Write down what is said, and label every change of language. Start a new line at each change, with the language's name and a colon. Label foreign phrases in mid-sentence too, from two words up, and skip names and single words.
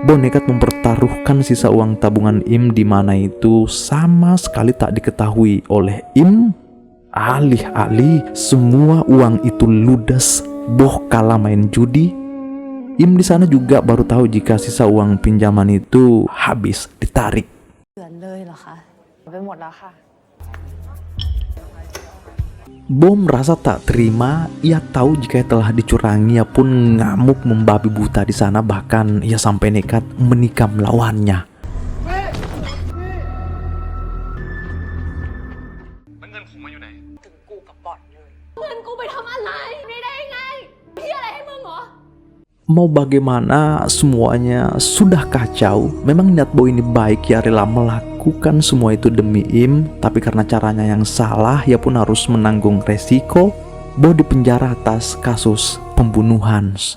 Indonesian: Bo nekat mempertaruhkan sisa uang tabungan Im di mana itu sama sekali tak diketahui oleh Im. Alih-alih semua uang itu ludes, Bo kalah main judi. Im di sana juga baru tahu jika sisa uang pinjaman itu habis ditarik.
Thai: เดือนเลยเหรอคะ ไปหมดแล้วค่ะ
Indonesian: Bo merasa tak terima. Ia tahu jika telah dicurangi. Ia pun ngamuk membabi buta di sana. Bahkan ia sampai nekat menikam lawannya.
Thai: เงินผมมาอยู่ไหน ถึงกูกับบอดเลย เงินกูไปทำอะไรนี่ได้ไงพี่อะไรให้มึงเหรอ
Indonesian: Mau bagaimana, semuanya sudah kacau. Memang niat Bo ini baik, ia rela melakukan semua itu demi Im. Tapi karena caranya yang salah, ia pun harus menanggung resiko. Bo dipenjara atas kasus pembunuhan.